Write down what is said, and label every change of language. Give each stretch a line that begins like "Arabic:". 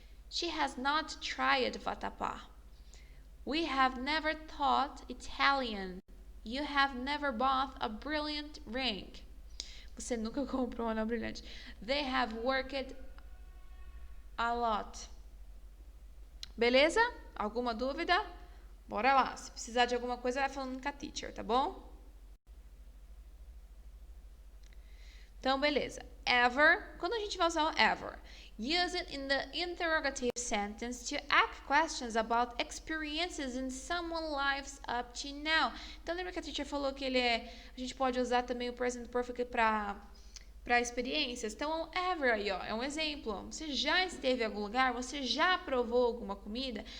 English: She has not tried vatapá. We have never taught Italian. You have never bought a brilliant ring.
Portuguese: Você nunca comprou um anel brilhante.
English: They have worked a lot.
Portuguese: Beleza? Alguma dúvida? Bora lá. Se precisar de alguma coisa, vai falando com a teacher, tá bom? Então, beleza. Ever. Quando a gente vai usar o ever?
English: Use it in the interrogative sentence to ask questions about experiences in someone's lives up to now.
Portuguese: Então, lembra que a teacher falou que a gente pode usar também o present perfect para experiências? Então, ever aí, ó, é um exemplo. Você já esteve em algum lugar? Você já provou alguma comida?